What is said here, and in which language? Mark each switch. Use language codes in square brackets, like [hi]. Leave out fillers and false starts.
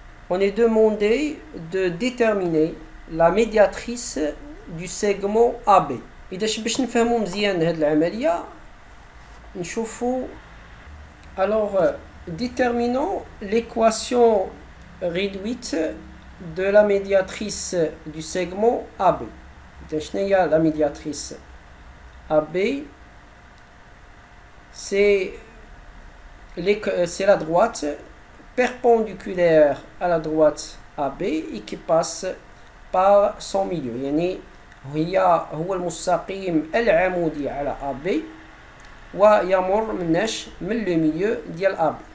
[fr] On est demandé de déterminer la médiatrice du segment AB. [ar] باش نفهموا مزيان هذه العملية نشوفوا. [fr] Alors, déterminons l'équation réduite de la médiatrice du segment AB. La médiatrice AB, c'est la droite perpendiculaire à la droite AB et qui passe par son milieu. [ar] يعني هو المستقيم العمودي على AB ويمر من لو ميليو ديال AB.